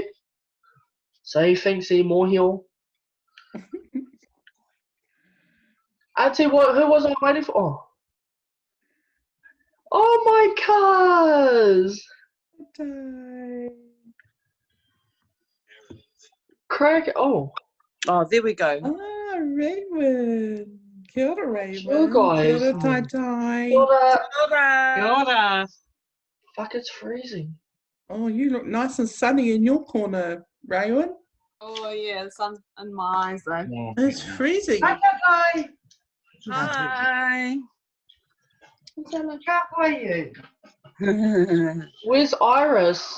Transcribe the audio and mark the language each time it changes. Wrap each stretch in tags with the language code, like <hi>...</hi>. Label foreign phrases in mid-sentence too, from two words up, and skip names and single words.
<en>So he thinks he's more here. Auntie, who was I waiting for? Oh my cars! Craig, oh, there we go. Ah, Raymond.</en> <mi>Kia ora, Raymond.</mi> <en>Sure, guys.</en> <mi>Kia ora, Tai Tai. Kia ora. Kia ora.</mi> <en>Fuck, it's freezing. Oh, you look nice and sunny in your corner, Raymond. Oh yeah, the sun's in my eyes though. Yeah. It's freezing. Hi. Hi. How are you? Where's Iris?</en>